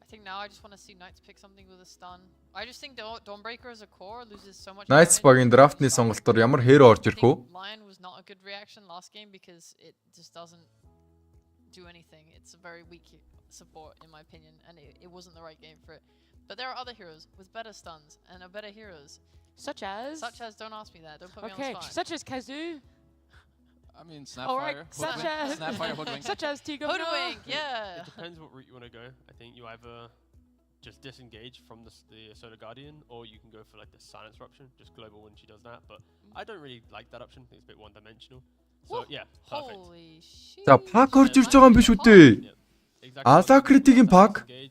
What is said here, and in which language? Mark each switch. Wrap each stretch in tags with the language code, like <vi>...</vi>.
<en>now, I just want to see Knights pick something with a stun. I just think Dawnbreaker as a core loses so much.</en> <mn>Knights багийн драфтны сонголтоор ямар хээро орж ирэх вэ?</mn> <en>Lion was not a good reaction last game because it just doesn't do anything. It's a very weak support in my opinion, and it wasn't the right game for it. But there are other heroes with better stuns and are better heroes. Such as? Don't ask me that. Don't put me on the spot. Such as Kazoo. I mean, Snapfire. Snapfire, Hoodwink. Such as Tigo. Hoodwink, yeah. It depends what route you want to go. I think you either just disengage from the Solar Guardian, or you can go for like the Silence Eruption, just global when she does that. But I don't really like that option. I think it's a bit one-dimensional. So yeah, perfect. Holy shit.</en> <mn>За пак орж ирж байгаа юм биш үү дээ? Ала критикийн пак.</mn>